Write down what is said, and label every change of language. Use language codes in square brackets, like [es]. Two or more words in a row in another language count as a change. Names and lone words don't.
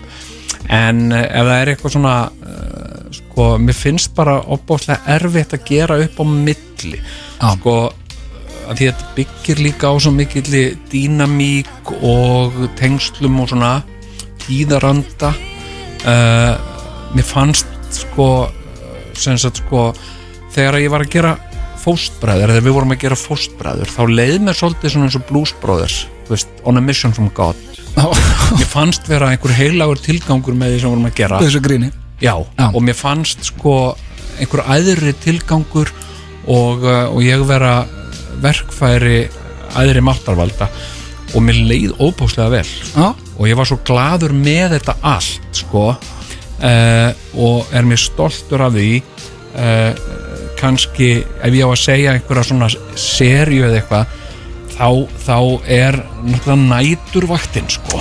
[is] en ef það er eitthvað svona sko, mér finnst bara opbóðslega erfitt að gera upp á milli sko, að því að þetta byggir líka á svo mikilli dýnamík og tengslum og svona tíðaranda mér fannst sko, sem sagt sko, þegar ég var að gera fóstbræður, þegar við vorum að gera fóstbræður, þá leið mér svolítið svona eins og Blues Brothers, þú veist, [en] on a mission from God. [is] Mér fannst vera einhver heilagur tilgangur með því sem vorum að gera. Þessu gríni. Já, og mér fannst sko einhver æðri tilgangur og ég vera verkfæri æðri máttarvalda og mér leið óbáslega vel og ég var svo gladur með þetta allt sko og er mér stoltur af því kannski ef ég á að segja einhverja svona seríu eða eitthvað þá er náttúrulega næturvaktinn sko.